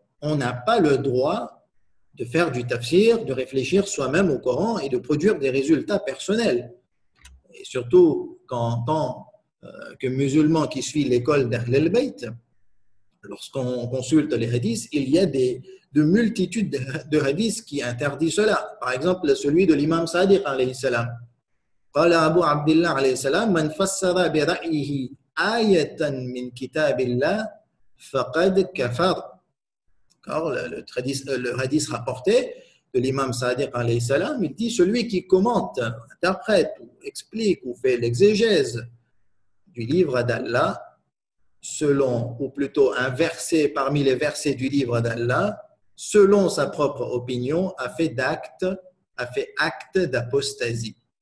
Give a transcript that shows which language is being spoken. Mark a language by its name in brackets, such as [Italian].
[French] On n'a pas le droit de faire du tafsir, de réfléchir soi-même au Coran et de produire des résultats personnels. Et surtout, en tant que musulman qui suit l'école d'Ahl al-Bayt, lorsqu'on consulte les hadiths, il y a de multitudes de hadiths qui interdisent cela. Par exemple, celui de l'imam Sadiq alayhi salam. [Arabic] قال أبو عبد الله عليه السلام من فسر برأيه آية من كتاب الله فقد كفر. [French] Le hadith rapporté de l'imam Sadiq alayhi salam, il dit celui qui commente, interprète, explique ou fait l'exégèse du livre d'Allah selon, ou plutôt un verset parmi les versets du livre d'Allah, selon sa propre opinion, a fait acte d'apostasie.